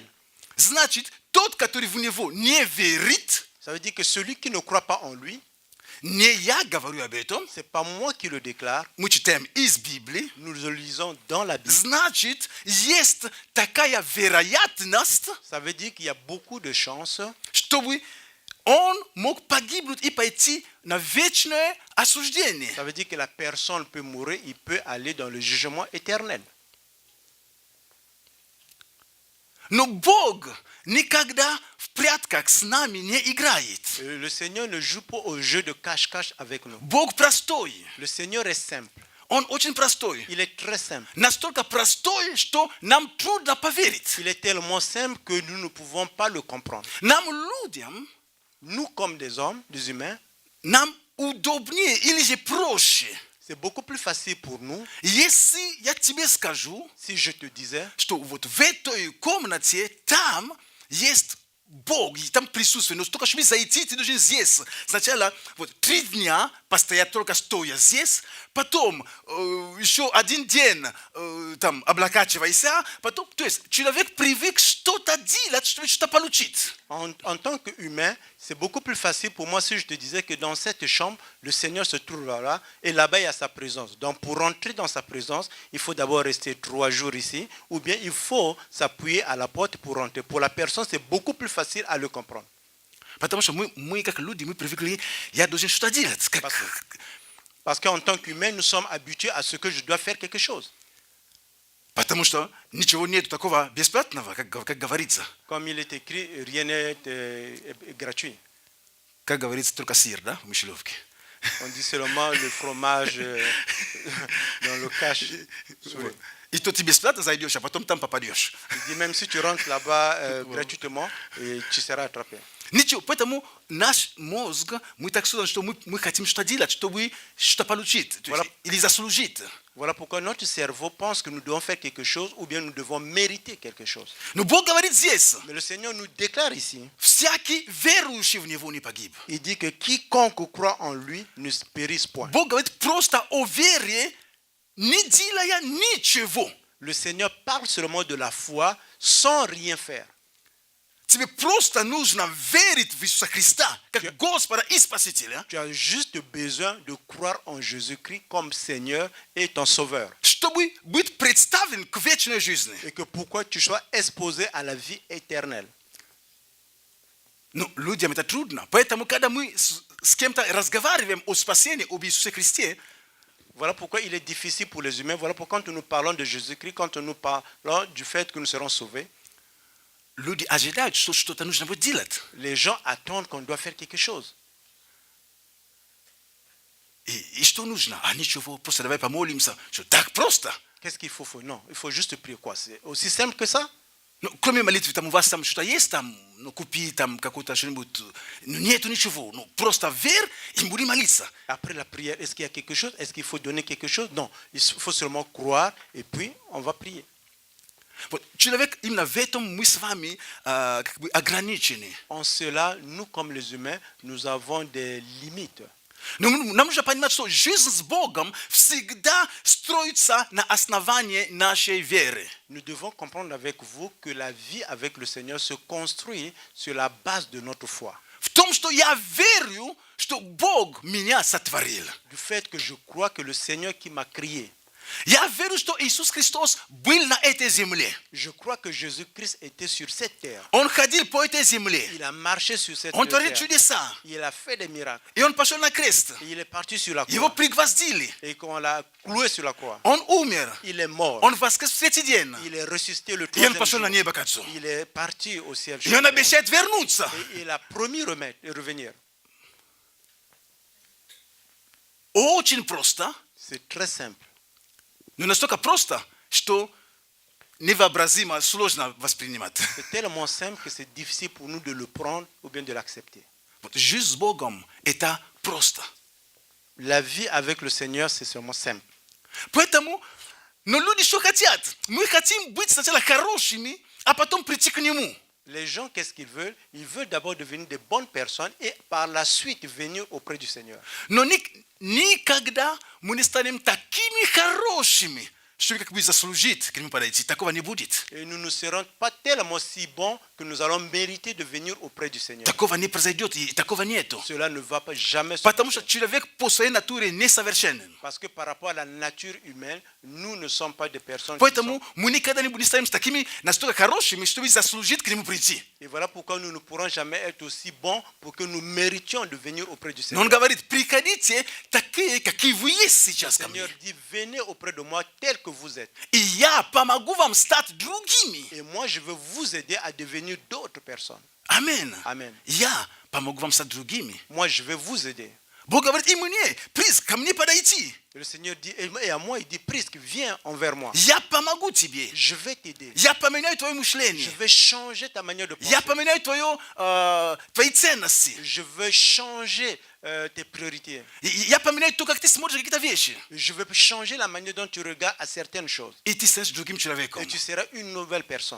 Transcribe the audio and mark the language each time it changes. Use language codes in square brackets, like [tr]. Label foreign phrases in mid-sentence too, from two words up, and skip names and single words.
[ru] Значит, тот, который в Него не верит, [fr] Ça veut dire que celui qui ne croit pas en lui, [ru] не я говорю об этом, [fr] c'est pas moi qui le déclare, [ru] мы читаем из Библии, [fr] nous le lisons dans la Bible. [ru] значит, есть такая вероятность, [fr] Ça veut dire qu'il y a beaucoup de chances [ru] чтобы он мог погибнуть и пойти на вечное осуждение. [fr] Ça veut dire que la personne peut mourir, il peut aller dans le jugement éternel. [ru] Но Бог никогда в прятках с нами не играет. [fr] Le Seigneur ne joue pas au jeu de cache-cache avec nous. [ru] Бог простой. [fr] Le Seigneur est simple. [ru] Он очень простой. [fr] Il est très simple. [ru] Настолько простой, что нам трудно поверить. [fr] Il est tellement simple que nous ne pouvons pas le comprendre. [ru] Нам, людям, [fr] Nous, comme des hommes, des humains, [ru] нам удобнее или же проще [fr] C'est beaucoup plus facile pour nous [ru] Если я тебе скажу, [fr] si je te disais [ru] что вот в этой комнате там есть Бог, и там присутствие. Но только чтобы зайти, ты должен здесь. Сначала вот 3 дня постоять только стоя здесь, потом еще 1 день там облокачивайся, потом, то есть человек привык что-то делать, чтобы что-то получить. [fr] En tant qu'humain, c'est beaucoup plus facile pour moi si je te disais que dans cette chambre, le Seigneur se trouve là et là-bas il y a sa présence. Donc pour rentrer dans sa présence, il faut d'abord rester 3 jours ici ou bien il faut s'appuyer à la porte pour rentrer. Pour la personne, c'est beaucoup plus facile à le comprendre. [ru] Потому что мы как люди, мы привыкли, я должен что-то делать. [fr] Parce qu'en tant qu'humain, nous sommes habitués à ce que je dois faire quelque chose. [ru] Потому что ничего нет такого бесплатного, как говорится. [fr] Comme il est écrit, rien n'est gratuit. [ru] Как говорится, только сыр, да, в мышеловке. [fr] On dit seulement le fromage dans le cache. [ru] И то ты бесплатно зайдешь, а потом там попадешь. [fr] Il dit même si tu rentres là-bas gratuitement, et tu seras attrapé. [ru] Ничего, поэтому наш мозг, мы так создан, что мы хотим что-то делать, чтобы что-то получить, или заслужить. [fr] Voilà pourquoi notre cerveau pense que nous devons faire quelque chose ou bien nous devons mériter quelque chose. [ru] Но Бог говорит здесь, [fr] Mais le Seigneur nous déclare ici, [ru] всякий верующий в Него не погиб. [fr] il dit que quiconque croit en lui ne périsse point. [ru] Бог говорит просто о вере, не делая ничего. [fr] Le Seigneur parle seulement de la foi sans rien faire. [ru] Тебе просто нужно верить в Иисуса Христа, как Господа и Спасителя, [fr] Tu as juste besoin de croire en Jésus-Christ comme Seigneur et ton Sauveur. [ru] чтобы быть представлен к вечной жизни. [fr] Et que pourquoi tu sois exposé à la vie éternelle. [ru] Но людям это трудно. Поэтому, когда мы с кем-то разговариваем о спасении, об Иисусе Христе, [fr] Voilà pourquoi il est difficile pour les humains. Voilà pourquoi quand nous parlons de Jésus-Christ, quand nous parlons du fait que nous serons sauvés, [ru] люди ожидают, что что-то нужно будет делать. [fr] les gens attendent qu'on doit faire quelque chose. [ru] И что нужно? А ничего, просто давай помолимся. Что, так просто? [fr] Qu'est-ce qu'il faut faire? Non, il faut juste prier. Quoi? C'est aussi simple que ça? [ru] Ну, кроме молитвы, там у вас там что-то есть, там, ну, купи там какую-то что-нибудь. Ну, нету ничего. Ну, просто верь и буди молиться. [fr] Après la prière, est-ce qu'il y a quelque chose? Est-ce qu'il faut donner quelque chose? Non, il faut seulement croire et puis on va prier. [ru] Вот, человек, именно в этом мы с вами как бы ограничены. [fr] En cela, nous comme les humains, nous avons des limites. [ru] Но нам нужно понимать, что жизнь с Богом всегда строится на основании нашей веры. [fr] Nous devons comprendre avec vous que la vie avec le Seigneur se construit sur la base de notre foi. [ru] В том, что я верю, что Бог меня сотворил. [fr] Du fait que je crois que le Seigneur qui m'a créé, [ru] Я верю, что Иисус Христос был на этой земле. [fr] je crois que Jésus-Christ était sur cette terre. [ru] Он ходил по этой земле. [fr] Il a marché sur cette [ru] Он творил [fr] terre. [ru] чудеса. [fr] Il a fait des miracles. [ru] И он пошел на крест. [fr] Et il est parti sur la [ru] Его [fr] croix. [ru] пригвоздили. [fr] Et qu'on l'a cloué sur la croix. [ru] Он умер. [fr] Il est mort. [ru] Он воскрес в третий день. [fr] Il est ressuscité le [ru] И он [fr] troisième [ru] пошел на [fr] jour. [ru] небо к Отцу. [fr] Il est parti au ciel. [ru] И он обещает вернуться. [fr] Et il a promis revenir. [ru] Очень просто. [fr] C'est très simple. [ru] Но настолько просто, что невообразимо сложно воспринимать. [fr] C'est tellement simple que c'est difficile pour nous de le prendre ou bien de l'accepter. [ru] Вот жизнь с Богом – это просто. [fr] La vie avec le Seigneur, c'est seulement simple. [ru] Поэтому, но люди что хотят? Мы хотим быть сначала хорошими, а потом прийти к Нему. [fr] Les gens, qu'est-ce qu'ils veulent? Ils veulent d'abord devenir de bonnes personnes et par la suite venir auprès du Seigneur. [ru] Но никогда мы не станем такими хорошими, чтобы как бы заслужить к Нему подойти. Такого не будет. [fr] Et nous ne serons pas tellement si bons que nous allons mériter de venir auprès du Seigneur. [ru] Такого не произойдет, и такого нету. [fr] Cela ne va pas jamais se [ru] Потому [fr] faire. [ru] что человек по своей натуре несовершенен. [fr] Parce que par rapport à la nature humaine, nous ne sommes pas des personnes qui [ru] Поэтому [fr] sont... [ru] мы никогда не станем такими настолько хорошими, чтобы заслужить к Нему прийти. [fr] Et voilà pourquoi nous ne pourrons jamais être aussi bons pour que nous méritions de venir auprès du [ru] Но Он [fr] Seigneur. [ru] говорит, приходите такие, какие вы есть [fr] Le [ru] сейчас ко мне. [fr] Seigneur dit, venez auprès de moi tel que vous êtes. [ru] И я помогу вам стать другими. [fr] Et moi, je veux vous aider à devenir d'autres personnes. [ru] Амин. [fr] Amen. [ru] Я помогу вам стать другими. [fr] Moi, je vais vous aider. [ru] Бог говорит, и мне, приз, ко мне подойти. [fr] Le Seigneur dit, et à moi, il dit, Prisque, viens envers moi. [ru] Я помогу тебе. [fr] Je vais t'aider. [ru] Я поменяю твое [fr] Je [ru] мышление. [fr] vais changer ta manière de penser. [ru] Я поменяю твои ценности. [fr] Je veux changer tes priorités. [ru] Я поменяю то, как ты смотришь на какие-то вещи. [fr] Je veux changer la manière dont tu regardes à certaines choses. [ru] И ты станешь другим человеком. [fr] Et tu seras une nouvelle personne